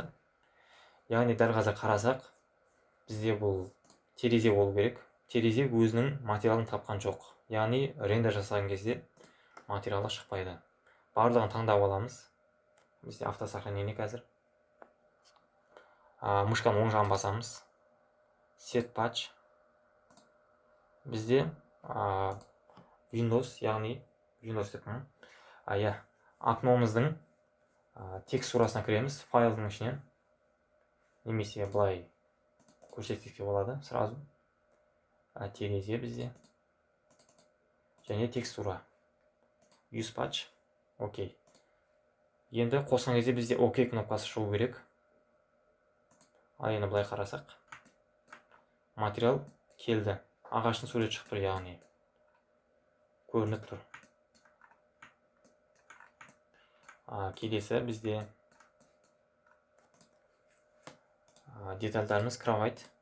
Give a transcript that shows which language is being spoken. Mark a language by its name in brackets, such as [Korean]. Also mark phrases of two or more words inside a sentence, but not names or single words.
[Kazakh] Яғни дәл қазір қарасақ, бізде бұл терезе болу керек. Терезе өзінің материалын тапқан жоқ. Яғни рендер жасаған кезде материалы шықпайды. Барлығын таңдап аламыз. Бізде автосохранение қазір. Мышканың оң жағын басамыз. [English] Set patch. [Kazakh] Бізде Windows, яғни Windows деппін. Окномыздың текстурасына кіреміз, файлдың ішінен. Немесе былай көрсетсек те болады сразу. Терезе бізде. Және текстура. [English] Use patch. [Kazakh] Окей. Енді қосқан кезде бізде ОК кнопкасы шығу керек. Енді былай қарасақ. Материал келді. Ағаштың сурет шығып тұр, яғни көрініп тұр. Келесі бізде детальдарымыз кровать.